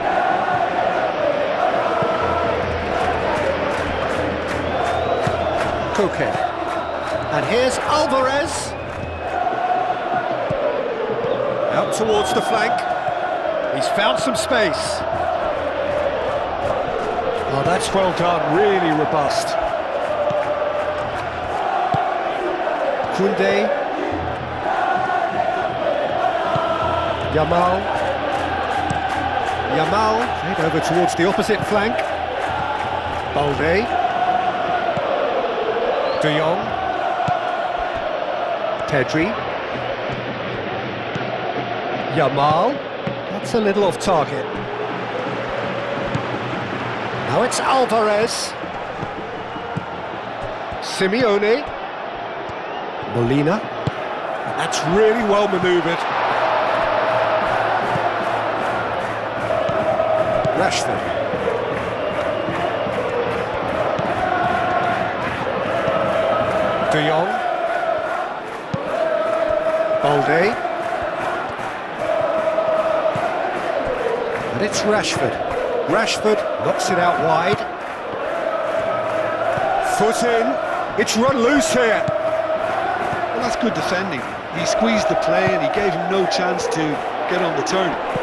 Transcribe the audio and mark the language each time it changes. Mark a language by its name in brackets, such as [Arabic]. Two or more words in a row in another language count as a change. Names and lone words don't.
[English] Koke. And here's Alvarez. Out towards the flank. He's found some space. Oh, that's well done, really robust. Koundé. Yamal. Yamal, played over towards the opposite flank. Balde. De Jong. Pedri. Yamal. That's a little off target. Now it's Alvarez. Simeone. Molina. That's really well manoeuvred. Rashford. De Jong. Balde. And it's Rashford. Rashford knocks it out wide. Foot in. It's run loose here. that's good defending. He squeezed the play and he gave him no chance to get on the turn.